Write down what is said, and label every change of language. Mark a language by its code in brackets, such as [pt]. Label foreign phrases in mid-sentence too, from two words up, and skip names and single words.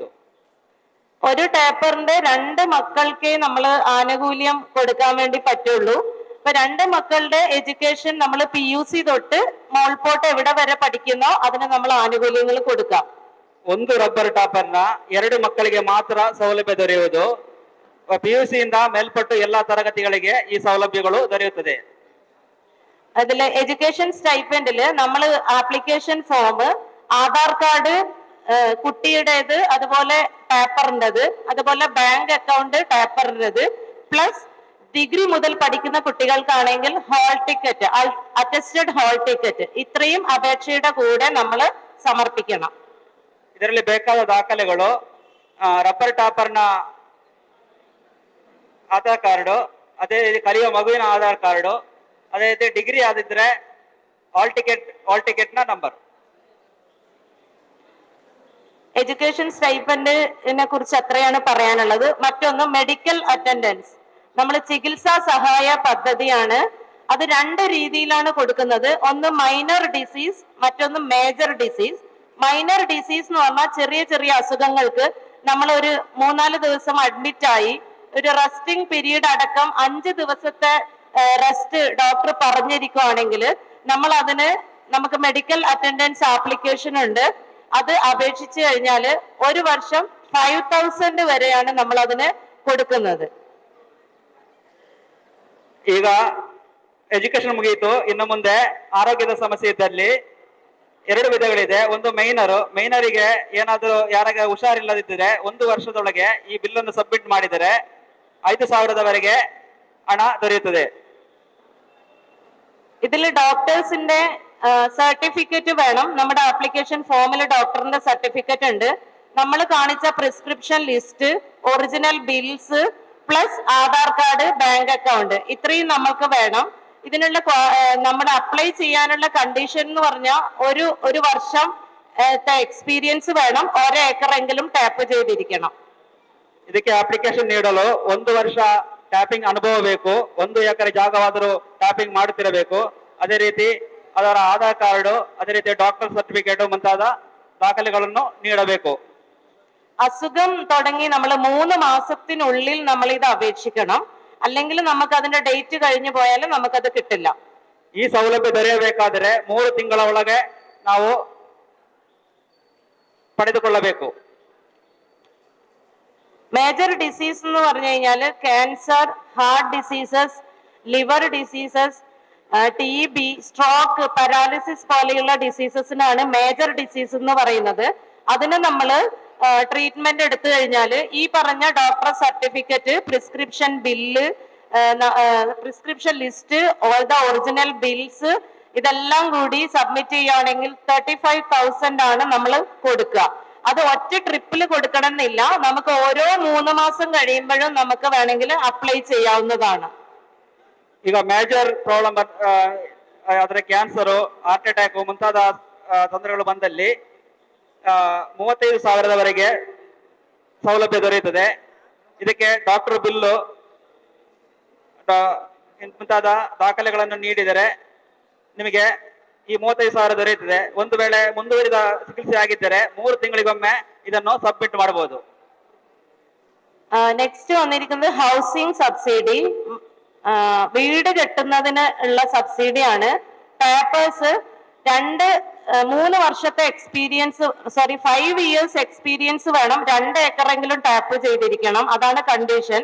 [ml] ഒരു ടാപ്പറിന്റെ 2 മക്കൾക്കേ നമ്മൾ ആനുകൂല്യം കൊടുക്കാൻ വേണ്ടി പറ്റുള്ളൂ. ഇപ്പൊ 2 മക്കളുടെ എഡ്യൂക്കേഷൻ നമ്മൾ PUC തൊട്ട് മോൾപോട്ട് എവിടെ വരെ പഠിക്കുന്നോ അതിന് നമ്മൾ ആനുകൂല്യങ്ങൾ കൊടുക്കാം. [kn] 1 [en] rubber tapperನ [kn] 2 ಮಕ್ಕಳಿಗೆ ಮಾತ್ರ ಸೌಲಭ್ಯ ದೊರೆಯುವುದು. PUC ಇಂದ ಮೇಲ್ಪಟ್ಟು ಎಲ್ಲಾ ತರಗತಿಗಳಿಗೆ ಈ ಸೌಲಭ್ಯಗಳು ದೊರೆಯುತ್ತದೆ. [ml] അതില് [en] education stipendില് [ml] നമ്മൾ [en] application form, [ml] ആധാർ കാർഡ് കുട്ടിയുടേത്, അതുപോലെ ടാപ്പറിൻ്റെത്, അതുപോലെ [en] bank account [ml] ടാപ്പറിൻ്റെത്, [en] plus degree [ml] മുതൽ പഠിക്കുന്ന കുട്ടികൾക്കാണെങ്കിൽ [en] hall ticket, attested hall ticket, [ml] ഇത്രയും അപേക്ഷയുടെ കൂടെ നമ്മൾ സമർപ്പിക്കണം. [kn] ಇದರಲ್ಲಿ ಬೇಕಾದ ದಾಖಲೆಗಳು [en] rubber tapperನ [kn] ಆಧಾರ್ ಕಾರ್ಡು, ಅದೇ ರೀತಿ ಕಲಿಯುವ ಮಗುವಿನ ಆಧಾರ್ ಕಾರ್ಡು, ಅದೇ ರೀತಿ ಡಿಗ್ರಿ ಆದಿದ್ರೆ [en] hall ticketನ number. education stipendിനെ [ml] കുറിച്ച് അത്രയാണ് പറയാനുള്ളത്. മറ്റൊന്ന് [en] medical attendance. [ml] നമ്മൾ ചികിത്സാ സഹായ പദ്ധതിയാണ്. അത് 2 രീതിയിലാണ് കൊടുക്കുന്നത്. ഒന്ന് [en] minor disease, [ml] മറ്റൊന്ന് [en] major disease. minor disease [ml] എന്ന് പറഞ്ഞാൽ ചെറിയ ചെറിയ അസുഖങ്ങൾക്ക് നമ്മൾ ഒരു 3-4 ദിവസം അഡ്മിറ്റ് ആയി ഒരു [en] resting period [ml] അടക്കം 5 ദിവസത്തെ റെസ്റ്റ് ഡോക്ടർ പറഞ്ഞിരിക്കുകയാണെങ്കിൽ നമ്മൾ അതിന് നമുക്ക് [en] medical attendance application [ml] ഉണ്ട്. അത് അപേക്ഷിച്ചു കഴിഞ്ഞാൽ 1 വർഷം 5,000 വരെയാണ് നമ്മൾ അതിന് കൊടുക്കുന്നത്. [kn] ಈಗ ಎಜುಕೇಶನ್ ಮುಗಿಯಿತು, ಇನ್ನು ಮುಂದೆ ಆರೋಗ್ಯದ ಸಮಸ್ಯೆ ಇದ್ದಲ್ಲಿ 2 ವಿಧಗಳಿದೆ. ಒಂದು ಮೈನರಿಗೆ ಏನಾದರೂ ಯಾರಾಗ ಹುಷಾರಿಲ್ಲದಿದ್ದರೆ 1 ವರ್ಷದೊಳಗೆ ಈ ಬಿಲ್ ಅನ್ನು ಸಬ್ಮಿಟ್ ಮಾಡಿದರೆ 5,000ವರೆಗೆ ಹಣ ದೊರೆಯುತ್ತದೆ. [ml] ഇതിൽ [en] doctorsിന്റെ certificate [ml] വേണം. നമ്മുടെ [en] application formിൽ doctorിന്റെ certificate [ml] ഉണ്ട്. നമ്മൾ കാണിച്ച [en] prescription list, original bills, plus Aadhaar card, bank account, [ml] ഇത്രയും നമ്മൾക്ക് വേണം. ഇതിനുള്ള നമ്മുടെ അപ്ലൈ ചെയ്യാനുള്ള കണ്ടീഷൻ എന്ന് പറഞ്ഞാൽ ഒരു വർഷം എക്സ്പീരിയൻസ് വേണം, 1 ഏക്കറെങ്കിലും ടാപ്പ് ചെയ്തിരിക്കണം. [kn] ಇದಕ್ಕೆ ಅಪ್ಲಿಕೇಶನ್ ನೀಡಲು 1 ವರ್ಷ ಟ್ಯಾಪಿಂಗ್ ಅನುಭವ ಬೇಕು, 1 ಎಕರೆ ಜಾಗವಾದರೂ ಟ್ಯಾಪಿಂಗ್ ಮಾಡುತ್ತಿರಬೇಕು. ಅದೇ ರೀತಿ ಅದರ ಆಧಾರ್ ಕಾರ್ಡು, ಅದೇ ರೀತಿ [en] doctor certificate [kn] ಮುಂತಾದ ದಾಖಲೆಗಳನ್ನು ನೀಡಬೇಕು. [ml] അസുഖം തുടങ്ങി നമ്മൾ 3 മാസത്തിനുള്ളിൽ നമ്മൾ ഇത് അപേക്ഷിക്കണം. അല്ലെങ്കിൽ നമുക്ക് അതിന്റെ ഡേറ്റ് കഴിഞ്ഞു പോയാൽ നമുക്കത് കിട്ടില്ല. [kn] ಈ ಸೌಲಭ್ಯ ದೊರೆಯಬೇಕಾದರೆ 3 ತಿಂಗಳ ಒಳಗೆ ನಾವು ಪಡೆದುಕೊಳ್ಳಬೇಕು. [en] major disease [ml] എന്ന് പറഞ്ഞു കഴിഞ്ഞാൽ [en] cancer, heart diseases, liver diseases, TB, stroke, paralysis [ml] പോലെയുള്ള ഡിസീസസിനാണ് [en] major disease [ml] എന്ന് പറയുന്നത്. അതിന് നമ്മൾ ട്രീറ്റ്മെന്റ് എടുത്തു കഴിഞ്ഞാൽ ഈ പറഞ്ഞ [en] doctor certificate, prescription bill, prescription list, all the original bills, [ml] ഇതെല്ലാം കൂടി സബ്മിറ്റ് ചെയ്യുകയാണെങ്കിൽ 35,000 ആണ് നമ്മൾ കൊടുക്കുക. അത് ഒറ്റ ട്രിപ്പിൽ കൊടുക്കണം എന്നില്ല, നമുക്ക് ഓരോ 3 മാസം കഴിയുമ്പോഴും നമുക്ക് വേണമെങ്കിൽ അപ്ലൈ ചെയ്യാവുന്നതാണ്. [kn] ಈಗ [en] major problem [kn] ಅದರ [en] cancer, heart attack [kn] ಮುಂತಾದ ತೊಂದರೆಗಳು ಬಂದಲ್ಲಿ 35,000ದವರೆಗೆ ಸೌಲಭ್ಯ ದೊರೆಯುತ್ತದೆ. ಇದಕ್ಕೆ [en] doctor bill [kn] ಮುಂತಾದ ದಾಖಲೆಗಳನ್ನು ನೀಡಿದರೆ ನಿಮಗೆ ಈ 35,000 ದೊರೆಯುತ್ತದೆ. ಒಂದು ವೇಳೆ ಮುಂದುವರಿದ ಚಿಕಿತ್ಸೆ ಆಗಿದ್ದರೆ 3 ತಿಂಗಳಿಗೊಮ್ಮೆ ಇದನ್ನು ಸಬ್ಮಿಟ್ ಮಾಡಬಹುದು. [ml] നെക്സ്റ്റ് വന്നിരിക്കുന്നത് [en] housing subsidy. [ml] വീട് കെട്ടുന്നതിന് ഉള്ള സബ്സിഡിയാണ്. ടാപ്പേഴ്സ് 3 വർഷത്തെ [en] experience 5 years experience [ml] വേണം. 2 ഏക്കറെങ്കിലും ടാപ്പ് ചെയ്തിരിക്കണം. അതാണ് കണ്ടീഷൻ.